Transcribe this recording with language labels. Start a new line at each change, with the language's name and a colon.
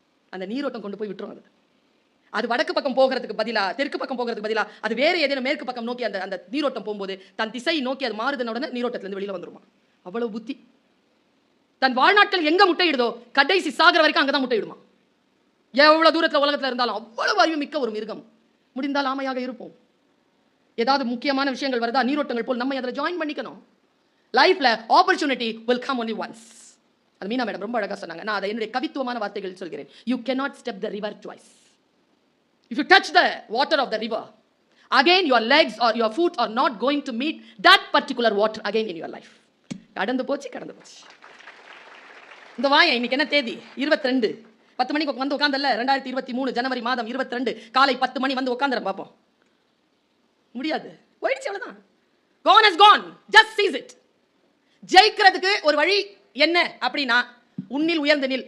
Tamil: அந்த நீரோட்டம் கொண்டு போய் விட்டுரும். அது வடக்கு பக்கம் போகிறதுக்கு பதிலா, தெற்கு பக்கம் போகிறதுக்கு பதிலா, அது வேற ஏதேனும் மேற்கு பக்கம் நோக்கி அந்த நீரோட்டம் போகும்போது தன் திசை நோக்கி அது மாறுதுன உடனே நீரோட்டத்துல இருந்து வெளியில வந்துருமா. அவ்வளவு புத்தி. தன் வாழ்நாட்கள் எங்க முட்டையிடுதோ கடைசி சாகர வரைக்கும் அங்கதான் முட்டையிடுமா. எவ்வளவு தூரத்துல உலகத்துல இருந்தாலும் அவ்வளவு அறிவு மிக்க ஒரு மிருகம். முடிந்தால் ஆமையாக இருப்போம். ஏதாவது முக்கியமான விஷயங்கள் வருதா, நீரோட்டங்கள் போல் நம்ம அதில் ஜாயின் பண்ணிக்கணும்.
English: லைஃப்ல opportunity will come only once.
Tamil: அது மீனா மேடம் ரொம்ப அழகா சொன்னாங்க. நான் அதை என்னுடைய கவித்துவமான வார்த்தைகள் சொல்கிறேன்.
English: You cannot step the river twice. If you touch the water of the river, again your legs or your foot are not going to meet that particular water again in your life.
Tamil: கடந்து போச்சு. இந்த வாய இன்னைக்கு என்ன தேதி? 22. 10 மணிக்கு வந்து உட்கார்ந்தல்ல, 2023 ஜனவரி மாதம் 22 காலை 10 மணி வந்து உட்கார்ந்துறேன் பார்ப்போம். முடியாது, போயிடுச்சு, அவ்வளவுதான்.
English: Gone has gone. Just seize it.
Tamil: ஜெயிக்கிறதுக்கு ஒரு வழி என்ன அப்படின்னா, உன்னில் உயர்ந்த நில்.